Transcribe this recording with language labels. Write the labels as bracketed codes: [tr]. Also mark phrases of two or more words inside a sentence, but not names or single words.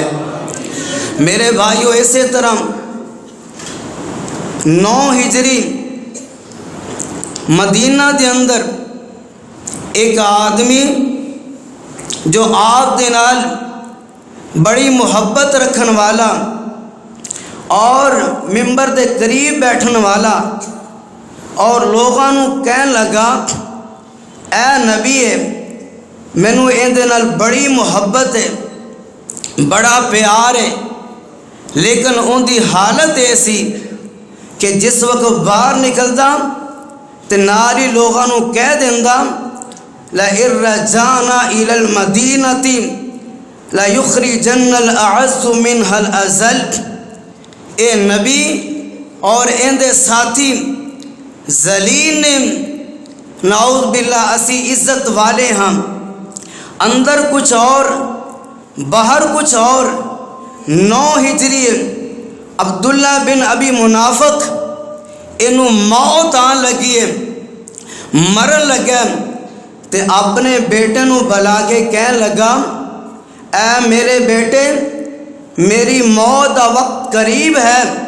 [pa] میرے بھائیو، اسی طرح 9 ہجری مدینہ دے اندر ایک آدمی جو آپ دے نال بڑی محبت رکھن والا اور ممبر دے قریب بیٹھن والا اور لوگاں نو کہن لگا اے نبی ہے، مینوں ایندے نال بڑی محبت ہے، بڑا پیار ہے، لیکن ان دی حالت ایسی کہ جس وقت باہر نکلدا تے نال ہی لوگاں نو کہہ دیندا [ar] لَإِن رَجَعْنَا إِلَى الْمَدِينَةِ لَيُخْرِجَنَّ الْأَعَزُّ مِنْهَا الْأَذَلَّ۔ [pa] اے نبی اور اندے ساتھی ذلیل نے، نعوذ باللہ اسی عزت والے ہاں، اندر کچھ اور باہر کچھ اور۔ 9 ہجری عبداللہ بن ابی منافق انہوں موت آن لگی ہے، مرن لگا تے اپنے بیٹے نو بلا کے کہن لگا اے میرے بیٹے، میری موت دا وقت قریب ہے،